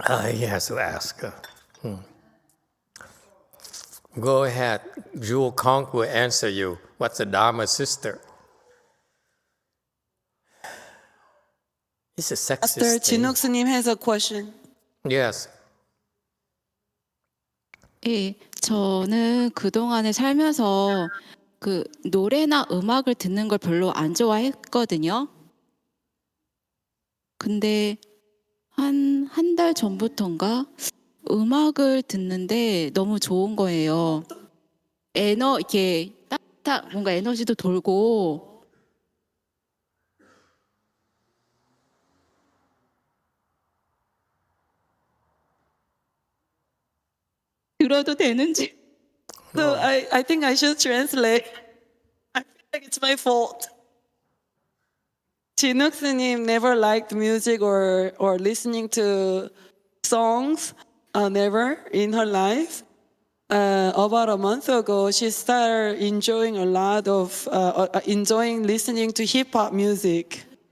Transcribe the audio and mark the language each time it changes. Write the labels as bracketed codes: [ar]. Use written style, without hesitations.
[en] He has to ask her. Go ahead. Jewel Conk will answer you. What's a Dharma sister? It's a sexist Pastor thing. 진욱 스님 has a question. Yes. [ko] 예, 저는 그동안에 살면서 그 노래나 음악을 듣는 걸 별로 안 좋아했거든요. 근데 한 달 전부터인가 음악을 듣는데 너무 좋은 거예요. 이렇게 따뜻한 뭔가 에너지도 돌고 들어도 되는지. [en] So I think I should translate. It's my fault. Chinook S님 never liked music or listening to songs, never in her life. About a month ago, she started enjoying a lot of enjoying listening to hip hop music.